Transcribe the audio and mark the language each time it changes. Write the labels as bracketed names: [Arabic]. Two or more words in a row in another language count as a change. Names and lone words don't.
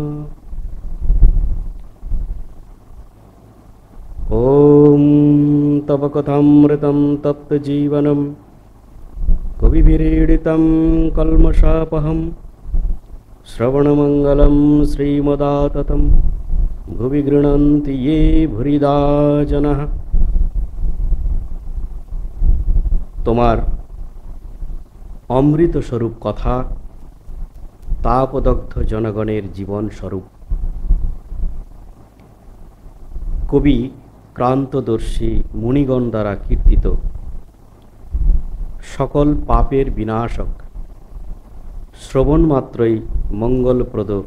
[Sanskrit] ॐ तव कथामृतं तप्तजीवनं कविभिरीडितं कल्मषापहं श्रवणमङ्गलं श्रीमदाततं भुवि गृह्णन्ति ये भूरिदा जनाः। [Bangla] তোমার অমৃত স্বরূপ কথা তাপদগ্ধ জনগণের জীবন স্বরূপ। কবি ক্রান্তদর্শী মুনিগণ দ্বারা কীর্তিত, সকল পাপের বিনাশক, শ্রবণ মাত্রই মঙ্গলপ্রদ,